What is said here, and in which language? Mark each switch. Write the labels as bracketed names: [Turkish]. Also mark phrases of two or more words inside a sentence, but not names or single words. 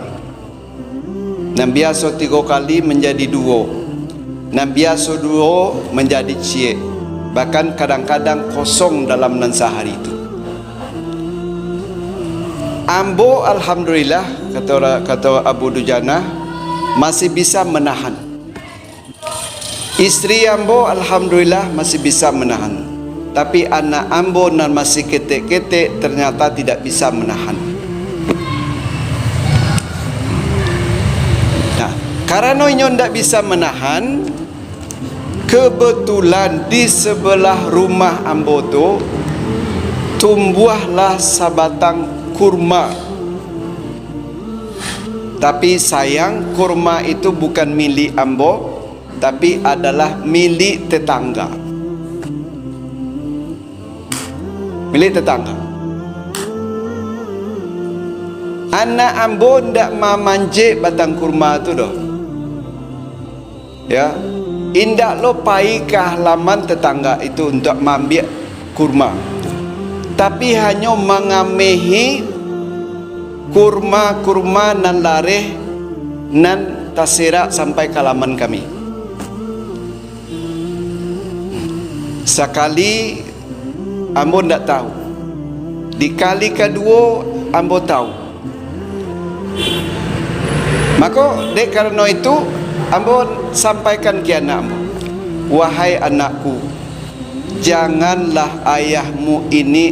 [Indonesian] Yang biasa 3 kali menjadi 2, yang biasa 2 menjadi cie, bahkan kadang-kadang kosong dalam nan sehari itu. [Minangkabau] Ambo alhamdulillah, kata Abu Dujanah, masih bisa menahan. Istri ambo alhamdulillah masih bisa menahan, tapi anak ambo nan masih ketek-ketek ternyata tidak bisa menahan. Nah, karena inyo tidak bisa menahan, kebetulan di sebelah rumah ambo tu tumbuhlah sabatang kurma. [Indonesian] Tapi sayang, kurma itu bukan milik ambo, tapi adalah milik tetangga. Milik tetangga. [Minangkabau] Anak ambo ndak manjek batang kurma tu doh. Ya, indak lo pai ke halaman tetangga itu untuk mengambil kurma, tapi hanya mengamehi kurma nan lareh nan terserak sampai ke halaman kami. Sekali ambo ndak tahu, di kali kedua ambo tahu. Maka dek karena itu ambo sampaikan ke anak ambo, wahai anakku, janganlah ayahmu ini